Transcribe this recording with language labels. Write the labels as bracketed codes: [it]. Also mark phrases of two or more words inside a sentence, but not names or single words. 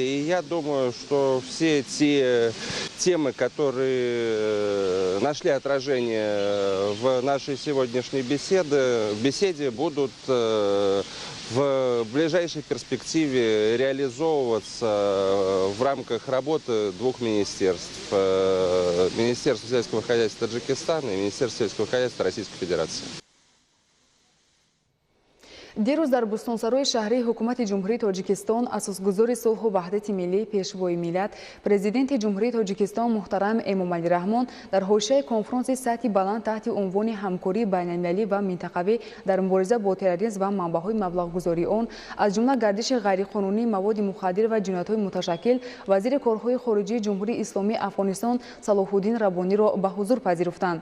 [ru] И я думаю, что все те темы, которые нашли отражение в нашей сегодняшней беседе, будут в ближайшей перспективе реализовываться в рамках работы двух министерств. Министерства сельского хозяйства Таджикистана и Министерства сельского хозяйства Российской Федерации. [tg] дирӯз дар бӯстонсарои шаҳрии ҳукумати ҷумҳурии Тоҷикистон асосгузори сулҳу ваҳдати миллӣ пешвои миллат президенти ҷумҳурии Тоҷикистон муҳтарам Эмомалӣ Раҳмон дар ҳошияи конфронси сатҳи баланд таҳти унвони ҳамкории байналмилалӣ ва минтақавӣ дар мубориза бо терроризм ва манбаъҳои маблағгузории он аз ҷумла гардиши ғайриқонунии маводи мухаддир ва ҷиноятҳои муташаккил вазири корҳои хориҷии ҷумҳурии исломии Афғонистон Салоҳуддин Раббониро ба ҳузур пазируфтанд.